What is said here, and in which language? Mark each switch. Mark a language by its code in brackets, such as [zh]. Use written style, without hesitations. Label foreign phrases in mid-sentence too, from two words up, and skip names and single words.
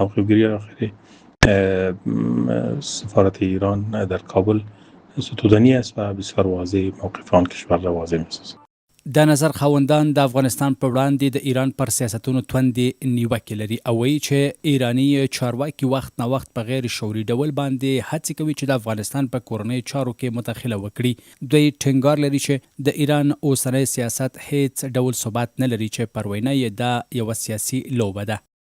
[fa] موقع‌گیری آخری سفارت ایران در کابل ستودنی است و بسیار واضح موقف آن کشور را واضح می‌سازد. [ps] د نظر خاوندان د افغانستان په وړاندې د ایران پر سیاستونو توندې نیوکې لري او وایي چې ایرانی چارواکي وخت نه وخت په غیر شعوري ډول باندې هڅې کوي چې د افغانستان په کورنۍ چارو کې مداخله وکړي. دوی ټینګار لري چې د ایران اوسنی سیاست هیڅ ډول ثبات نه لري چې پر وینا یې دا یوه سیاسي لوبه ده.